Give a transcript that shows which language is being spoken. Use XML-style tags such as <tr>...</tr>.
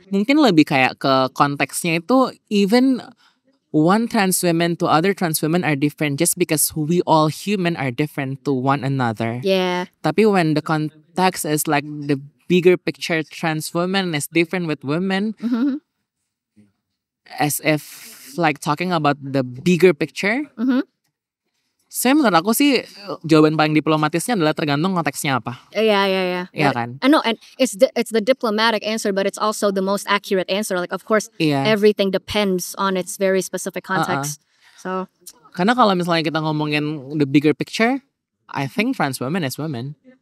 <id>Mungkin lebih kayak ke konteksnya itu,</id> <en>even one trans women to other trans women are different just because we all human are different to one another. Yeah. Tapi when the context is like the bigger picture, trans women is different with women. Mm-hmm. As if like talking about the bigger picture. Mm-hmm.</en> <id>Saya menurut aku sih jawaban paling diplomatisnya adalah tergantung konteksnya apa.</id> <en>Yeah.</en> <id>Iya kan?</id> <en>I know, and it's the diplomatic answer, but it's also the most accurate answer. Like of course, everything depends on its very specific context. So.</en> <id>Karena kalau misalnya kita ngomongin</id> <en>the bigger picture, I think trans women is women.</en>